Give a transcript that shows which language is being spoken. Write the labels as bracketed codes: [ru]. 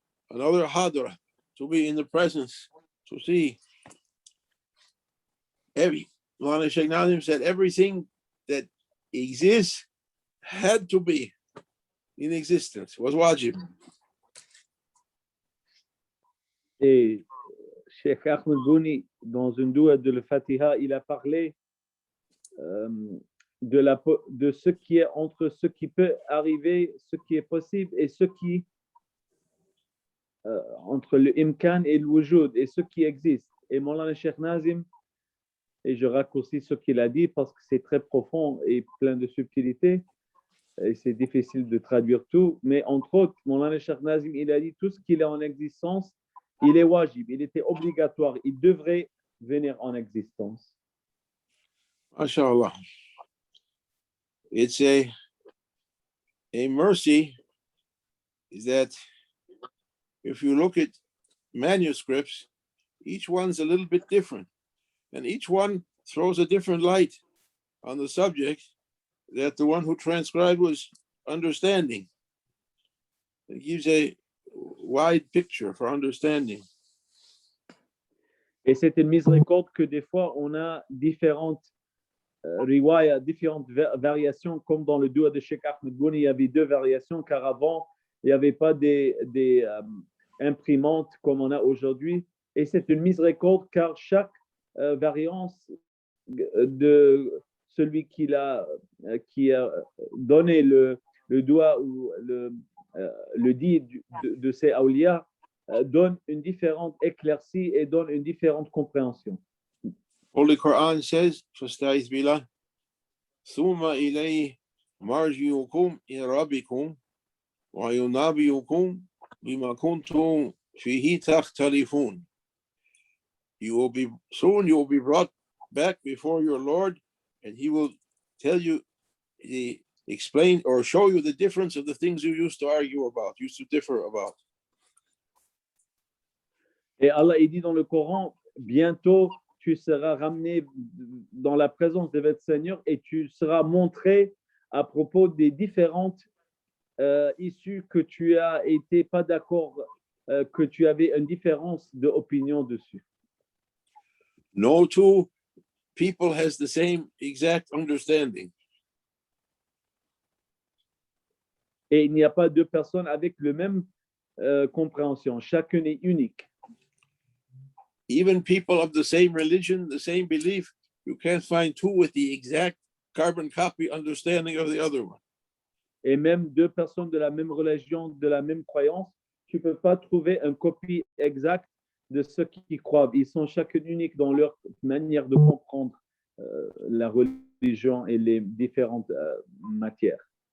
[en] Another Hadra, to be in the presence, to see. Maulana Sheikh Nazim said everything that exists had to be in existence, was wajib. [fr] Et Cheikh Ahmed Bouni, dans une doua de l'Fatiha, il a parlé de ce qui est entre ce qui peut arriver, ce qui est possible, et ce qui entre le imkan et le wujud, et ce qui existe. Et Maulana Cheikh Nazim, et je raccourcis ce qu'il a dit parce que c'est très profond et plein de subtilité, et c'est difficile de traduire tout, mais entre autres, Maulana Cheikh Nazim, il a dit tout ce qu'il est en existence, il est wajib, il était obligatoire, il devrait venir en existence. [ar] MashaAllah. [en] It's a mercy is that if you look at manuscripts, each one's a little bit different, and each one throws a different light on the subject that the one who transcribed was understanding. It gives a wide picture for understanding. [fr] Et c'est une miséricorde que des fois on a différentes riwaya, différentes variations, comme dans le doua de Cheikh Ahmed Bouni, il y avait deux variations, car avant, il n'y avait pas des imprimantes comme on a aujourd'hui. Et c'est une miséricorde, car chaque variance de celui qui a donné le doua ou le dit de ces awliya donne une différente éclaircie et donne une différente compréhension. [en] Holy Quran says, [ar] فَاسْتَعِذْ بِاللَّهِ ثُمَّ إِلَيْهِ مَرْجِعُكُمْ إِلَى رَبِّكُمْ وَيُنَبِّئُكُمْ بِمَا كُنْتُمْ فِيهِ تَخْتَلِفُونَ. [en] You will be brought back before your Lord, and He will tell you, explain or show you the difference of the things you used to argue about, used to differ about. [fr] Et Allah, il dit dans le Coran, bientôt tu seras ramené dans la présence de votre Seigneur et tu seras montré à propos des différentes issues que tu as été pas d'accord, que tu avais une différence d'opinion dessus. [en] No two people has the same exact understanding. [fr] Et il n'y a pas deux personnes avec la même compréhension. Chacune est unique. [en] Even people of the same religion, the same belief, you can't find two with the exact carbon copy understanding of the other one. [fr] Et même deux personnes de la même religion, de la même croyance, tu ne peux pas trouver une copie exacte de ceux qui croient. Ils sont chacun uniques dans leur manière de comprendre la religion et les différentes matières.